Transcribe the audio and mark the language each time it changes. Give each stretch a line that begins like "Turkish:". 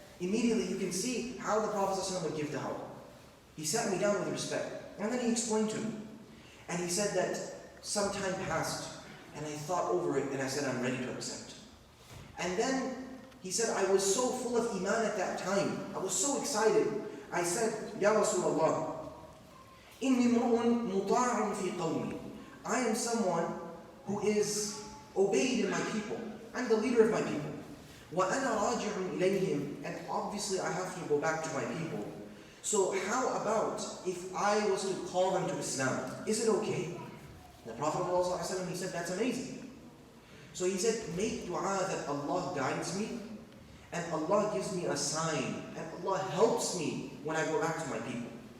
English: Immediately you can see how the Prophet would give da'wah. He sat me down with respect. And then he explained to me. And he said that some time passed. And I thought over it and I said, I'm ready to accept. And then he said, I was so full of iman at that time. I was so excited. I said,
Arabic: Ya Rasulullah, إِنِّي مُرْءٌ مُطَاعٌ فِي قَوْمِي.
English: I am someone who is obeyed in my people. I'm the leader of my people.
Arabic: وَأَنَا رَاجِعٌ إِلَيْهِمْ.
English: And obviously I have to go back to my people. So how about if I was to call them to Islam? Is it okay? The Prophet ﷺ, he said, that's amazing. So he said, make dua that Allah guides me, and Allah gives me a sign, and Allah helps me when I go back to my people.